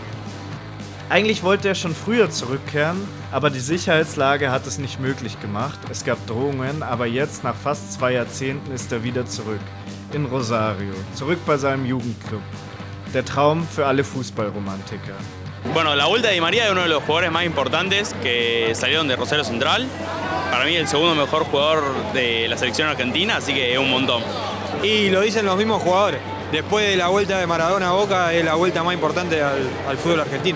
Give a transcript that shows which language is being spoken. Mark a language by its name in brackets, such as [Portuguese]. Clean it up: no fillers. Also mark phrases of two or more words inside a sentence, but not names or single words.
[German] Eigentlich wollte er schon früher zurückkehren, aber die Sicherheitslage hat es nicht möglich gemacht. Es gab Drohungen, aber jetzt, nach fast 2 Jahrzehnten, ist er wieder zurück. In Rosario, zurück bei seinem Jugendclub. Der Traum für alle Fußballromantiker. [Spanish] Bueno, la vuelta de Di María es uno de los jugadores más importantes que salieron de Rosario Central. Para mí el segundo mejor jugador de la selección argentina, así que es un montón. Y lo dicen los mismos jugadores. Después de la vuelta de Maradona a Boca es la vuelta más importante al fútbol argentino.